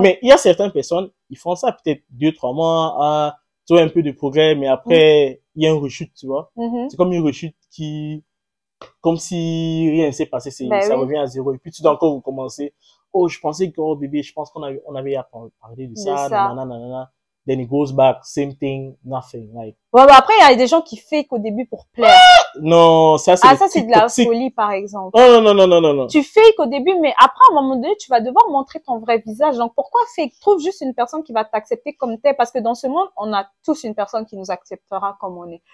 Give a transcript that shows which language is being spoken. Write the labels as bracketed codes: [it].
[fr] Mais il y a certaines personnes, ils font ça peut-être 2-3 mois, tu vois, un peu de progrès, mais après, il y a une rechute, tu vois. C'est comme une rechute comme si rien ne s'est passé, ça revient à zéro. Et puis, tu dois encore recommencer. Oh, je pensais que, bébé, je pense qu'on avait parlé de ça, nanana. [en] Then it goes back, same thing, nothing, like. [fr] Ouais, bah après, il y a des gens qui fake au début pour plaire. Non, ça, c'est de la folie, par exemple. Non. Tu fake au début, mais après, à un moment donné, tu vas devoir montrer ton vrai visage. Donc, pourquoi fake? Trouve juste une personne qui va t'accepter comme t'es, parce que dans ce monde, on a tous une personne qui nous acceptera comme on est.